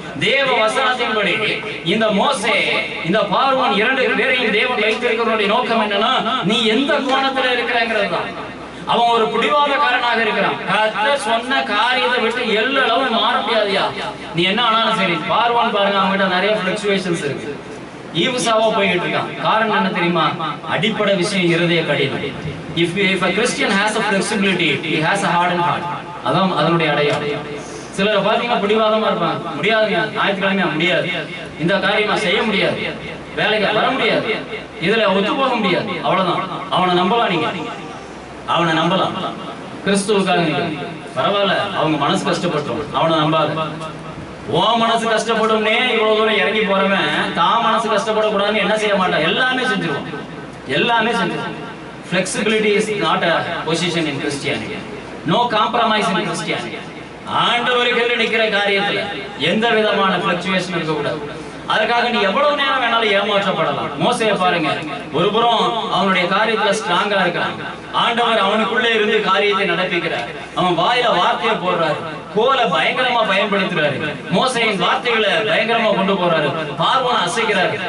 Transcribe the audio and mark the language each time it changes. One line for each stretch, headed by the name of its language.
Tamil: தேவ வசனத்தின்படி இந்த மோசே இந்த பார்வோன் 2 பேரையும் தேவன் வைத்திருக்கிறவருடைய நோக்கம் என்னன்னா, நீ எந்த கோணத்துல இருக்கிறங்கிறது தான். அவன் ஒரு பிடிவாதக்காரனாக இருக்கிறான். கர்த்தர் சொன்ன காரியத்தை விட்டு எல்லளவும் மாற முடியாதியா. நீ என்ன ஆனாலும் சரி. பார்வோன் பாருங்க, அவங்ககிட்ட நிறைய பிளக்சுவேஷன்ஸ் இருக்கு, ஈவுசாவா போயிட்டு இருக்கான். காரணம் என்ன தெரியுமா? அடிப்படை விஷயம் இருதய கடினம்.
English: If a Christian has a flexibility, he has a hardened heart.
Tamil: அதான் அதனுடைய அடையாளம். சிலரை பாத்தீங்கன்னா பிடிவாதமா இருப்பாங்க. முடியாதுங்க, ஞாயிற்றுக்கிழமையா முடியாது, இந்த காரியமா செய்ய முடியாது, வேலைக்கு வர முடியாது, இதுல ஒத்து போக முடியாது, அவ்வளவுதான். அவனை நம்பலாம், நீங்க அவனை நம்பலாம், கிறிஸ்துவுக்காக பரவாயில்ல, அவங்க மனசு கஷ்டப்பட்டோம், அவனை நம்பாத. ஓ மனசு கஷ்டப்படும்னே இவ்வளவு தூரம் இறங்கி போறவன் தான் மனசு கஷ்டப்படக்கூடாதுன்னு என்ன செய்ய மாட்டான், எல்லாமே செஞ்சிருவான், எல்லாமே செஞ்சிருவான்.
English: Flexibility is not a position in Christianity. No compromise in Christianity.
Tamil: ஆண்டவருக்கு நிக்கிற காரியத்துல எந்த விதமான fluctuation இருக்க கூடாது. அதுக்காக நீ எவ்வளவு நேரம் வேணாலும் ஏமாற்றப்படலாம். மோசேயை பாருங்க, ஒரு புறம் அவனுடைய காரியத்துல ஸ்ட்ராங்கா இருக்கிறான், ஆண்டவர் அவனுக்குள்ளே இருந்து காரியத்தை நடப்பிக்கிறார், அவன் வாயில வார்த்தையை போடுறாரு, கோலை பயங்கரமா பயன்படுத்துறாரு, மோசையின் வார்த்தைகளை பயங்கரமா கொண்டு போறாரு, பார்வோனை அசைக்கிறாரு.